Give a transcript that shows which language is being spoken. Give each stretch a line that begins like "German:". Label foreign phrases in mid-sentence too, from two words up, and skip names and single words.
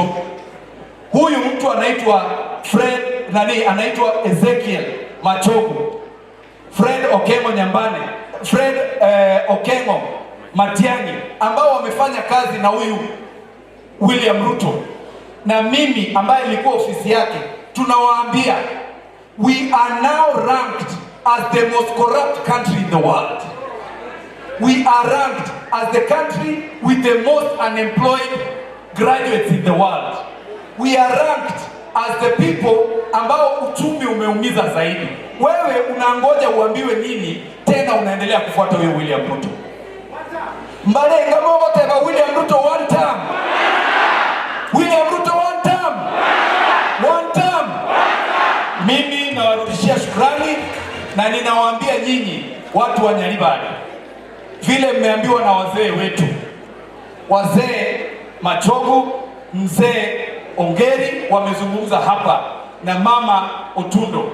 Swahili: Huyu mtu anaitwa anaitwa Ezekiel Machogu, Fred Okengo Nyambane, Fred Okengo Matiang'i, ambao wamefanya kazi na huyu William Ruto na mimi ambaye nilikuwa ofisi yake.
English: Tunawaambia we are now ranked as the most corrupt country in the world. We are ranked as the country with the most unemployed graduates in the world. We are ranked as the people
Swahili: ambao uchumi umeumiza zaidi. Wewe unangoja uambiwe nini tena unaendelea kufuata huyo William Ruto?
Gusii: Mbalenga mogote ba William Ruto
English: one term. William Ruto one term. One term.
Swahili: Mimi nawarudishia shukrani na ninawaambia nyinyi watu wa Nyaribari, vile mmeambiwa na wazee wetu, wazee Machogu, mzee Ongeri wamezungumza hapa na mama Otundo.